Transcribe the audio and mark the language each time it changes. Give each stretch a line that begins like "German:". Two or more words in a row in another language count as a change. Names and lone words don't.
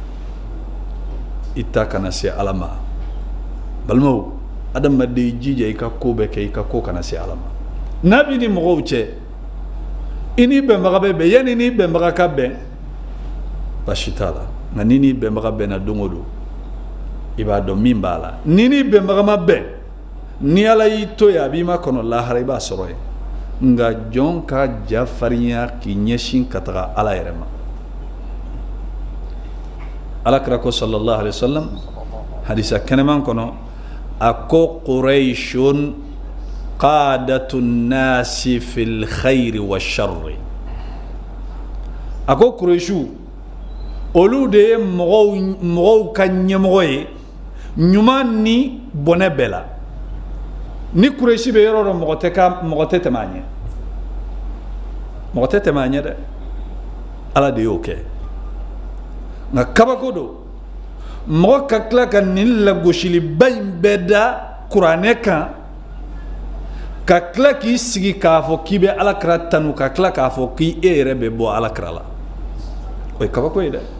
Bambara: i ta kana se ala ma balimaw adamaden jija i ka ko bɛɛ kɛ i ka ko kana se ala ma n'a b'i ni mɔgɔw cɛ i ni bɛnbaga bɛ bɛn yanni ni bɛnbaga ka bɛn basi t'a la nka ni ni bɛnbaga bɛnna don o don i b'a dɔn min b'a la ni ni bɛnbaga ma bɛn ni ala y'i to yen a b'i ma kɔnɔ lahara i b'a sɔrɔ yen nka jɔn ka ja farinya k'i ɲɛsin ka taga ala yɛrɛ ma alakira ko
Arabic: صلى الله عليه وسلم
Bambara: hadisa kɛnɛman kɔnɔ a ko
Arabic: قريش قادة الناس في الخير والشر
Bambara: a ko qurayshu olu de ye mɔgɔw ka ɲɛmɔgɔ ye ɲuman ni bɔnɛ bɛɛ la ni qurayshi bɛ yɔrɔ dɔ mɔgɔ tɛ tɛmɛ a ɲɛ mɔgɔ tɛ tɛmɛ a ɲɛ dɛ ala de y'o kɛ nka kabako don mɔgɔ ka tila ka nin lagosiliba in bɛɛ da kuranɛ kan ka tila k'i sigi k'a fɔ k'i bɛ alakira tanu ka tila k'a fɔ k'i yɛrɛ bɛ bɔ alakira la o ye kabako ye dɛ